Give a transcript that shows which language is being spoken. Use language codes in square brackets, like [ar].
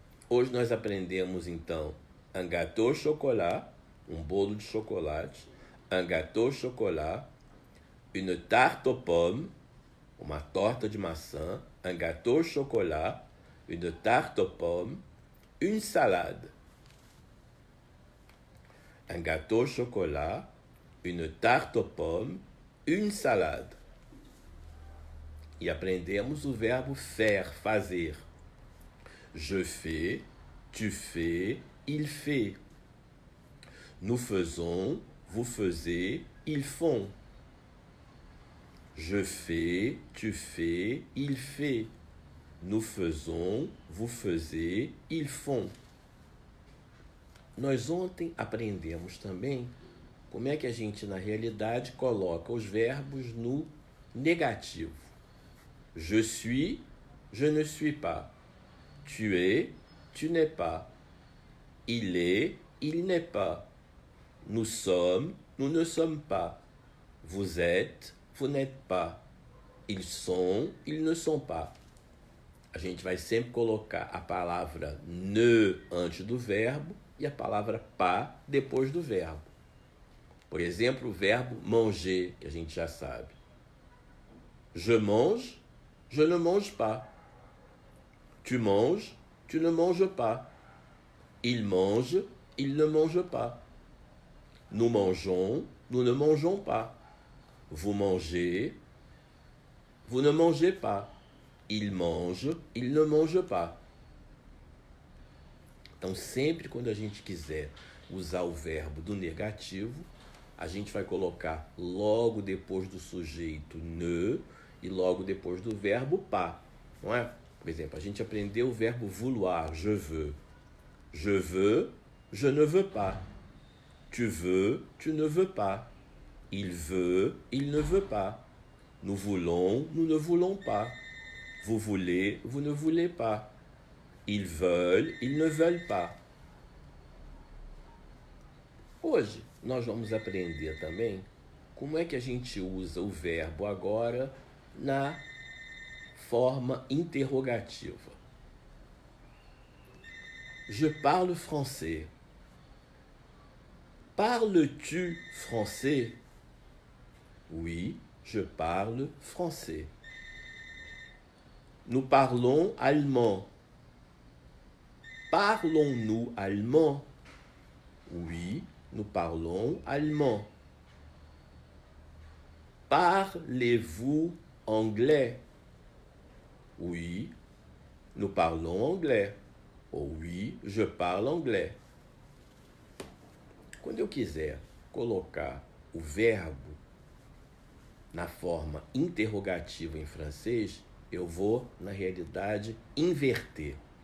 [pt] Hoje nós aprendemos então [fr] un gâteau au chocolat, [pt] bolo de chocolate, [fr] un gâteau au chocolat, une tarte aux pommes, [pt] uma torta de maçã, [fr] un gâteau au chocolat, une tarte aux pommes, une salade. Un gâteau au chocolat, une tarte aux pommes, une salade. [pt] E aprendemos o verbo faire, fazer. [fr] Je fais, tu fais, il fait. Nous faisons, vous faisiez, ils font. Je fais, tu fais, il fait. Nous faisons, vous faisiez, ils font. [pt] Nós ontem aprendemos também como é que a gente, na realidade, coloca os verbos no negativo. [fr] Je suis, je ne suis pas. Tu es, tu n'es pas. Il est, il n'est pas. Nous sommes, nous ne sommes pas. Vous êtes, vous n'êtes pas. Ils sont, ils ne sont pas. [pt] A gente vai sempre colocar a palavra ne antes do verbo e a palavra pas depois do verbo. Por exemplo, o verbo manger, que a gente já sabe. [fr] Je mange, je ne mange pas. Tu manges, tu ne manges pas. Il mange, il ne mange pas. Nous mangeons, nous ne mangeons pas. Vous mangez, vous ne mangez pas. Il mange, il ne mange pas. [pt] Então, sempre quando a gente quiser usar o verbo do negativo, a gente vai colocar logo depois do sujeito ne e logo depois do verbo pas, não é? Por exemplo, a gente aprendeu o verbo [fr] vouloir, je veux. Je veux, je ne veux pas. Tu veux, tu ne veux pas. Il veut, il ne veut pas. Nous voulons, nous ne voulons pas. Vous voulez, vous ne voulez pas. Ils veulent, ils ne veulent pas. [pt] Hoje, nós vamos aprender também como é que a gente usa o verbo agora na forma interrogativa. [fr] Je parle français. Parles-tu français? Oui, je parle français. Nous parlons allemand. Parlons-nous allemand? Oui, nous parlons allemand. Parlez-vous anglais? Oui, nous parlons anglais. Ou oui, je parle anglais. [pt] Quando eu quiser colocar o verbo na forma interrogativa em francês, eu vou, na realidade, inverter.